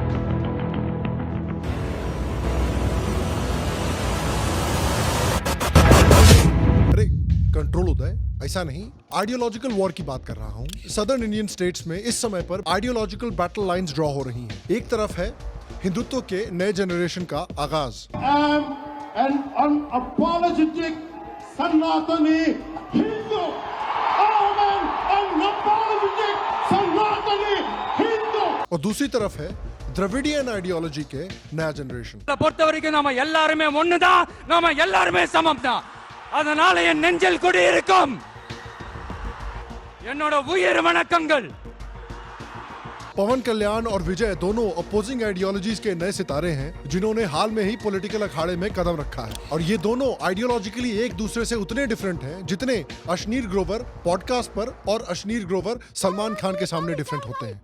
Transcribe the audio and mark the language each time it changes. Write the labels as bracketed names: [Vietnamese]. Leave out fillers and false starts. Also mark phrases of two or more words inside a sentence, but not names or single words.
[Hindi] अरे कंट्रोल उदय, ऐसा नहीं, [English] ideological war [Hindi] की बात कर रहा हूं। [English] Southern Indian states [Hindi] में इस समय पर [English] ideological battle lines draw [Hindi] हो रही हैं। एक तरफ है हिंदुत्व के नए जनरेशन का आगाज। [English] An unapologetic Sanatani Hindu. I am an unapologetic Sanatani Hindu. [Hindi] और दूसरी तरफ है [English] Dravidian ideology [Hindi] के नया जनरेशन। [Tamil] பொறுத்தவரைக்கும் நாம எல்லாருமே ஒண்ணுதான், நாம எல்லாருமே சமம்தான். அதனால என் நெஞ்சில் குடியிருக்கும் என்னோட உயிர் வணக்கங்கள்। [Hindi] पवन कल्याण और विजय दोनों [English] opposing ideologies [Hindi] के नए सितारे हैं, जिन्होंने हाल में ही पॉलिटिकल अखाड़े में कदम रखा है। और ये दोनों आइडियोलॉजिकली एक दूसरे से उतने डिफरेंट हैं जितने अश्नीर ग्रोवर पॉडकास्ट पर और अश्नीर ग्रोवर सलमान खान के सामने डिफरेंट होते हैं।